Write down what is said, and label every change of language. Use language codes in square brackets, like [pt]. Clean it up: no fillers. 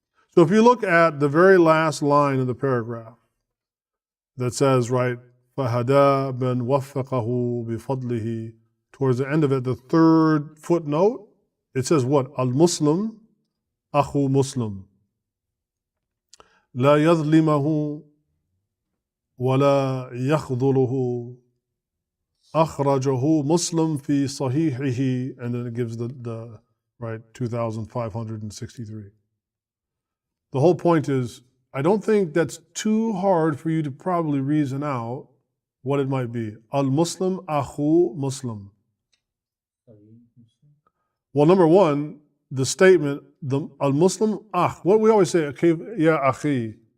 [en] So if you look at the very last line of the paragraph that says, right, [ar] فَهَدَى مَنْ وَفَّقَهُ بِفَضْلِهِ, [en] towards the end of it, the third footnote, it says what? [ar] Al-Muslim, أخو Muslim. لا يظلمه ولا يخذله أخرجه مسلم في صحيحه, [en] and then it gives the right 2,563. The whole point is, I don't think that's too hard for you to probably reason out what it might be. [ar] Al-Muslim أخو Muslim. [en] Well, number one, the statement, the al-Muslim, what we always say, ya akhi.